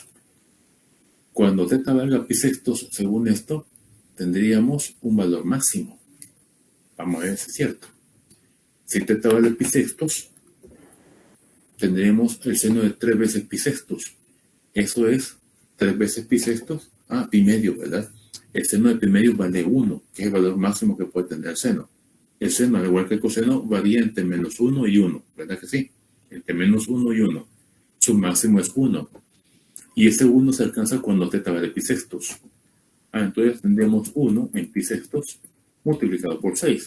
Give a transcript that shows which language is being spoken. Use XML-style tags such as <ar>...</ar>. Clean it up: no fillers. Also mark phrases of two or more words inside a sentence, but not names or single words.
<es>Cuando teta valga pi sextos, según esto, tendríamos un valor máximo. Vamos a ver si es cierto. Si teta vale pi sextos, tendríamos el seno de 3 veces pi sextos. Eso es 3 veces pi sextos. Pi medio, ¿verdad? El seno de pi medio vale 1, que es el valor máximo que puede tener el seno. El seno, al igual que el coseno, varía entre menos 1 y 1, ¿verdad que sí? Entre menos 1 y 1. Su máximo es 1. Y ese 1 se alcanza cuando teta vale pi sextos. Entonces tendríamos 1 en pi sextos multiplicado por 6.</es>